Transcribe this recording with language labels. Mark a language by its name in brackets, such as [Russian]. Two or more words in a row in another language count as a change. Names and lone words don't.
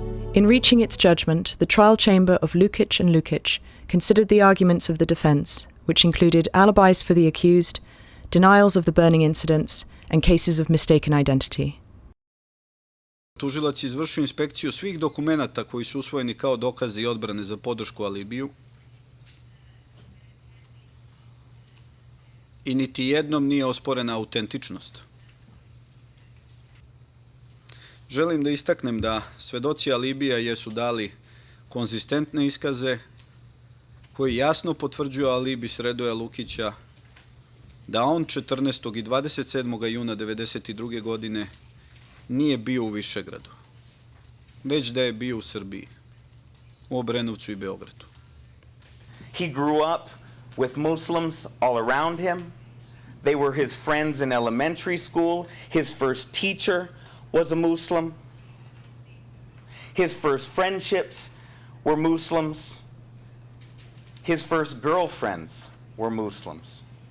[English] In reaching its judgment, the trial chamber of Lukic and Lukic considered the arguments of the defence, which included alibis for the accused, denials of the burning incidents, and cases of mistaken identity. [Serbian] Tužilac je izvršio inspekciju svih dokumenata koji su usvojeni kao dokazi i odbrane za podršku alibiju i niti jednom nije osporena autentičnost. Želim da istaknem da svedoci alibija jesu dali konzistentne iskaze koji jasno potvrđuju alibi Sredoja Lukića da on 14. i 27. juna 1992. godine nije bio u Višegradu, već da je bio u Srbiji, u Obrenovcu i Beogradu. [English] He grew up with Muslims all around him. They were his friends in elementary school. His first teacher was a Muslim. His first friendships were Muslims. His first girlfriends were Muslims.